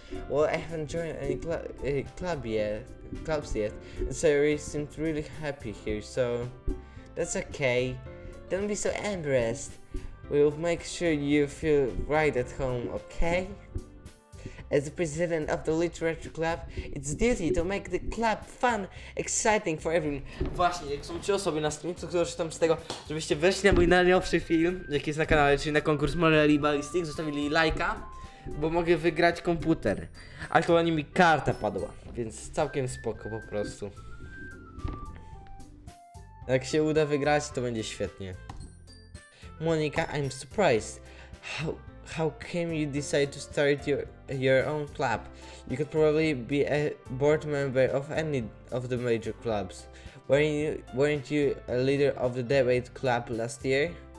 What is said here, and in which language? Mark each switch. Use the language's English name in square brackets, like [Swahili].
[English] Well, I haven't joined any clubs yet, and Sayori seemed really happy here, so that's okay. Don't be so embarrassed. We'll make sure you feel right at home, okay? As the president of the literature club, it's duty to make the club fun, exciting for everyone. [Polish] Właśnie, jak są 3 osoby na streamie, to korzystam z tego, żebyście weszli na mój najnowszy film, jaki jest na kanale, czyli na konkurs Morali Ballistic, zostawili lajka, bo mogę wygrać komputer. Aktualnie mi karta padła, więc całkiem spoko po prostu. Jak się uda wygrać, to będzie świetnie. [English] Monika, I'm surprised. How came you decide to start your own club? You could probably be a board member of any of the major clubs. Weren't you a leader of the debate club last year?